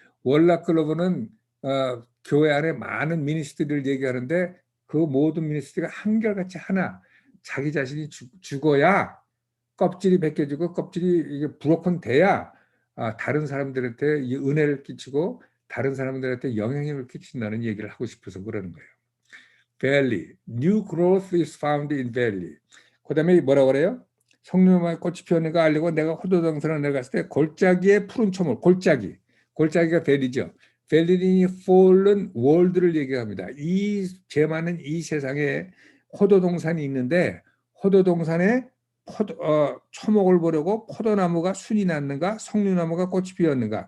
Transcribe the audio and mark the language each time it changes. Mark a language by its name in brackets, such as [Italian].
[Korean] 월락 글러브는 교회 안에 많은 미니스트리를 얘기하는데 그 모든 미니스트리가 한결같이 하나 자기 자신이 죽어야 껍질이 벗겨지고 껍질이 이게 브로큰 돼야 다른 사람들한테 이 은혜를 끼치고 다른 사람들한테 영향력을 끼친다는 얘기를 하고 싶어서 그러는 거예요. [English] Valley, new growth is found in valley. [Korean] 그다음에 뭐라고 그래요? 성령의 꽃이 피었는가 알리고 내가 호도동산을 내려갔을 때 골짜기에 푸른 초목, 골짜기가 벨이죠. 벨리니 [English] fallen world [Korean] 를 얘기합니다. 이 죄 많은 이 세상에 호도동산이 있는데 호도동산에 초목을 보려고 포도나무가 순이 났는가 성류나무가 꽃이 피었는가.